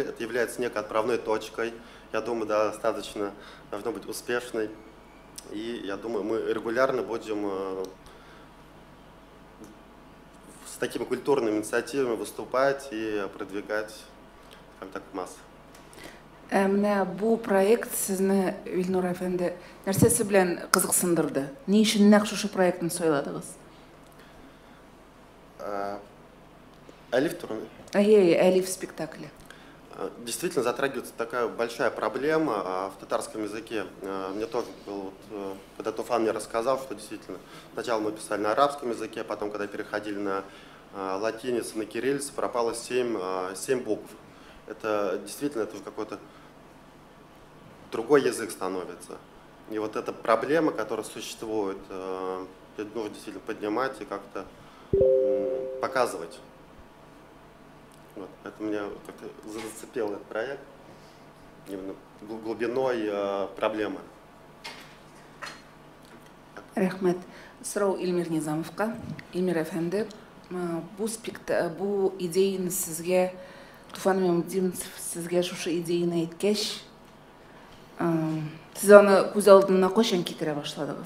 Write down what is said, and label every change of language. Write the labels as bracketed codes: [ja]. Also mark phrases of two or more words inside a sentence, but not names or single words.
[ru] Это является некой отправной точкой. Я думаю, достаточно должно быть успешной. И я думаю, мы регулярно будем с такими культурными инициативами выступать и продвигать, скажем так, массы. [tt] Менә бу проект сезне, Вильнур әфәнде, нәрсәсе белән кызыксындырды? Ни өчен нәкъ шушы проектны сайладыгыз? Әлиф турында. Әлиф спектакле. [ru] Действительно затрагивается такая большая проблема в татарском языке. Мне тоже было, когда Туфан мне рассказал, что действительно сначала мы писали на арабском языке, потом, когда переходили на латиницу, на кириллицу, пропало 7 букв. Это действительно это какой-то другой язык становится. И вот эта проблема, которая существует, нужно действительно поднимать и как-то показывать. Вот, это меня как-то зацепил этот проект именно глубиной проблемы. [tt] Рәхмәт. Сорау Илмир Низамовка. Илмир әфәнде, бу идеяны сезгә, Туфан Мамединов сезгә шушы идеяны әйткәч, сез аны күз алдына кайчан китерә башладыгыз?